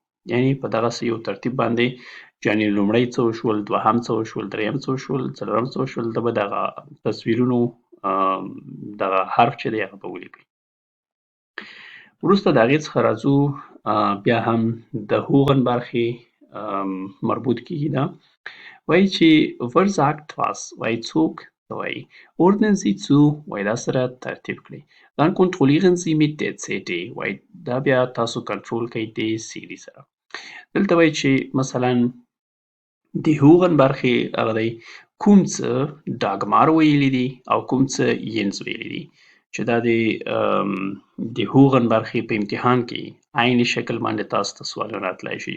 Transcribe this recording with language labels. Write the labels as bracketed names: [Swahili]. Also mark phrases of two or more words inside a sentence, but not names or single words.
[Pashto] یعنی په دغسې یو ترتیب باندې یعنې لومړی څه وشول، دوهم څه وشول، دریم څه وشول، څلورم څه وشول، ته به دغه تصویرونو دغه حرف چې دی هغه به ولیکئ. وروسته د هغې څخه راځو بیا هم د هوغن برخې مربوط کېږي دا. وایي چې [German] wer sagt was [Pashto] وایي څوک څه وایي. [German] ordnen Sie zu [Pashto] وایي دا سره ترتیب کړئ. [German] dann kontrollieren Sie mit der CD [Pashto] وایي دا بیا تاسو کنټرول کوئ د CD سره. دلته وایي چې مثلا د هوغن برخې هغه دی کوم څه ډاګمار ویلي دي او کوم څه ینز ویلي دي چې دا د هوغن برخې په امتحان کې عین شکل باندې تاسو ته سوالونه راتلی شي.